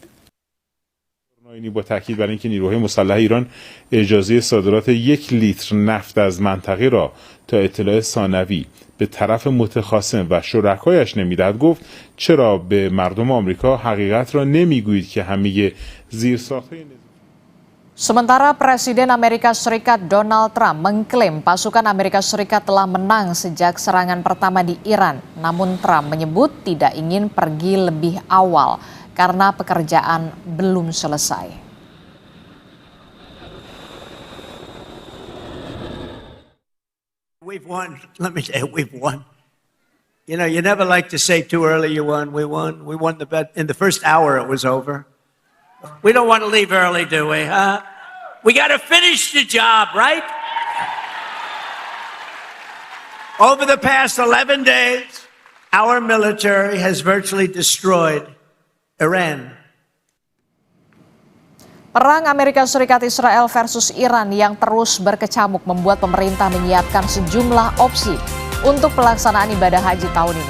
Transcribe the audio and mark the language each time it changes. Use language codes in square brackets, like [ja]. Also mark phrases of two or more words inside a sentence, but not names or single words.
[fa] با تاکید بر اینکه نیروهای مسلح ایران اجازه صادرات 1 لیتر نفت از منطقه را تا اطلاع ثانوی به طرف متخاصم و شرکایش نمیدهد گفت چرا به مردم آمریکا حقیقت را نمیگویید که همه زیرساخت‌های [id] Sementara Presiden Amerika Serikat Donald Trump mengklaim pasukan Amerika Serikat telah menang sejak serangan pertama di Iran. Namun Trump menyebut tidak ingin pergi lebih awal karena pekerjaan belum selesai. [en] We've won. Let me tell you, we've won. You know, you never like to say too early you won. We won. We won the bet. In the first hour, it was over. We don't want to leave early, do we, huh? We got to finish the job, right? Over the past 11 days, our military has virtually destroyed Iran. [id] Perang Amerika Serikat Israel versus Iran yang terus berkecamuk membuat pemerintah menyiapkan sejumlah opsi untuk pelaksanaan ibadah haji tahun ini.